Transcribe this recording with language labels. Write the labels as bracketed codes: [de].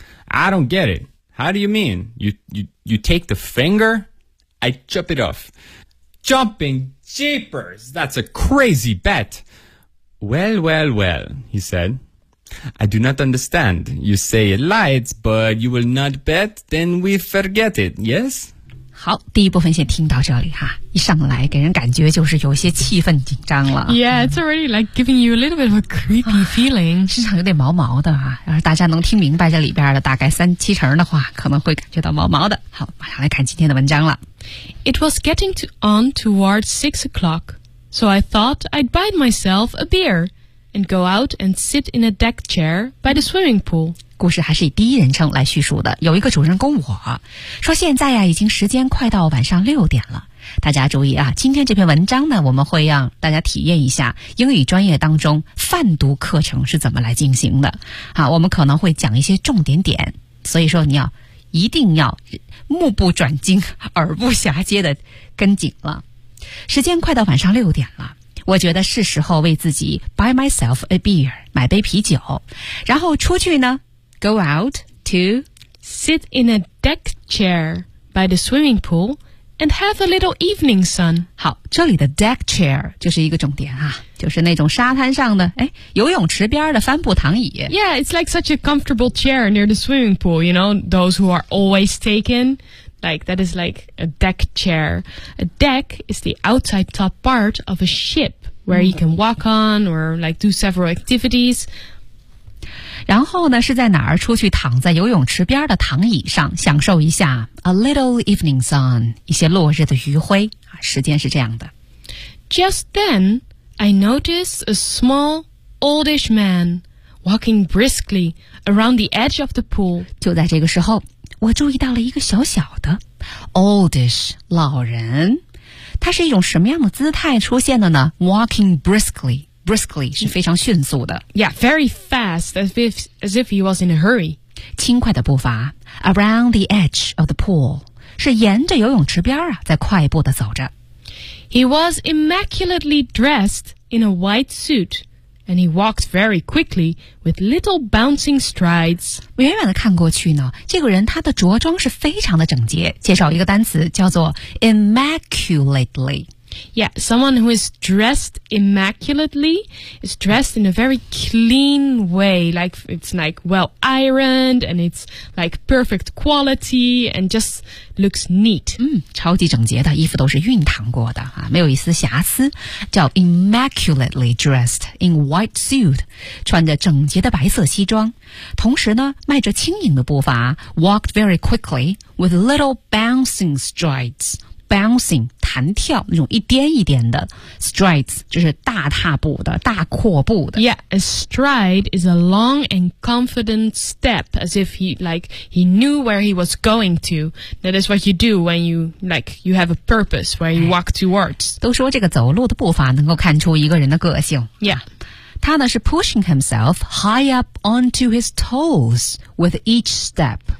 [en] I don't get it. How do you mean? You take the finger? I chop it off. Jumping jeepers! That's a crazy bet! Well, he said. I do not understand. You say it lights, but you will not bet, then we forget it, yes? [zh] 好，第一部分先听到这里哈。一上来给人感觉就是有些气氛紧张了。 [en] Yeah, it's already like giving you a little bit of a creepy feeling. [zh] 身上有点毛毛的啊，要是大家能听明白这里边的大概70%的话，可能会感觉到毛毛的。好，马上来看今天的文章了。 [en] It was getting on towards 6 o'clock, so I thought I'd buy myself a beer and go out and sit in a deck chair by the swimming pool. [zh] 故事还是以第一人称来叙述的，有一个主人公我，说现在啊已经时间快到晚上6点了。大家注意啊，今天这篇文章呢，我们会让大家体验一下英语专业当中泛读课程是怎么来进行的。好，我们可能会讲一些重点点，所以说你要一定要目不转睛、耳不暇接的跟紧了。时间快到晚上6点了，我觉得是时候为自己 [en] buy myself a beer, [zh] 买杯啤酒。然后出去呢 , [en] go out to sit in a deck chair by the swimming pool and have a little evening sun. [zh] 好，这里的 deck chair 就是一个重点啊，就是那种沙滩上的游泳池边的帆布躺椅。 [en] Yeah, it's like such a comfortable chair near the swimming pool, you know, those who are always taken. Like, that is like a deck chair. A deck is the outside top part of a ship where you can walk on or like do several activities. [zh] 然后呢是在哪儿出去躺在游泳池边的躺椅上享受一下 [en] a little evening sun, [zh] 一些落日的余晖。时间是这样的。 [en] Just then, I noticed a small, oldish man walking briskly around the edge of the pool. [zh] 就在这个时候我注意到了一个小小的 oldish 老人，他是一种什么样的姿态出现的呢 ？ [en] Walking briskly, briskly [zh] 是非常迅速的。 [en] Yeah, very fast, as if he was in a hurry. [zh] 轻快的步伐 ， [en] around the edge of the pool [zh] 是沿着游泳池边啊，在快步的走着。 [en] He was immaculately dressed in a white suit. And he walked very quickly with little bouncing strides. [zh] 远远的看过去呢，这个人他的着装是非常的整洁。介绍一个单词叫做 immaculately. [en] Yeah, someone who is dressed immaculately is dressed in a very clean way. Like it's like well ironed and it's like perfect quality and just looks neat. [zh] 超级整洁的衣服都是熨烫过的啊，没有一丝瑕疵。叫 [en] immaculately dressed in white suit, [zh] 穿着整洁的白色西装，同时呢迈着轻盈的步伐 [en] walked very quickly with little bouncing strides. [zh] Bouncing, 弹跳那种一颠一颠的 strides, 就是大踏步的大阔步的。 [en] Yeah, a stride is a long and confident step, as if he knew where he was going to. That is what you do when you have a purpose, where you walk towards. [zh] 都说这个走路的步伐能够看出一个人的个性。 [en] Yeah. [zh] 他呢是 [en] pushing himself high up onto his toes with each step.